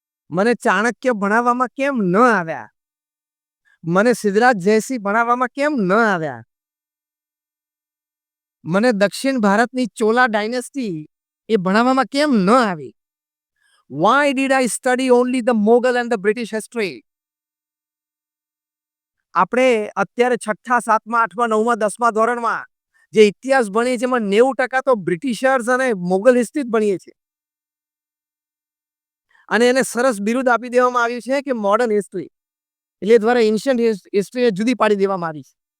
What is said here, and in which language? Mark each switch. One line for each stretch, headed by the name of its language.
Gujarati: મને ચાણક્ય ભણાવવામાં કેમ ન આવ્યા? મને સિદ્ધરાજ જયસિંહ ભણાવવામાં કેમ ન આવ્યા? મને દક્ષિણ ભારતની ચોલા ડાયનેસ્ટી એ ભણાવવામાં કેમ ન આવી?
English: Why did I study only the Mughal and the British history?
Gujarati: આપણે અત્યારે 6ઠા, 7મા, 8મા, 9મા, 10મા ધોરણમાં જે ઇતિહાસ ભણીએ છીએ એમાં 90% તો બ્રિટિશર્સ અને મોગલ હિસ્ટ્રી જ ભણીએ છીએ. અને એને સરસ બિરુદ આપી દેવામાં આવ્યું છે કે મોડર્ન હિસ્ટ્રી. એટલે દ્વારા એન્શિયન્ટ હિસ્ટ્રી જુદી પાડી દેવામાં આવી છે.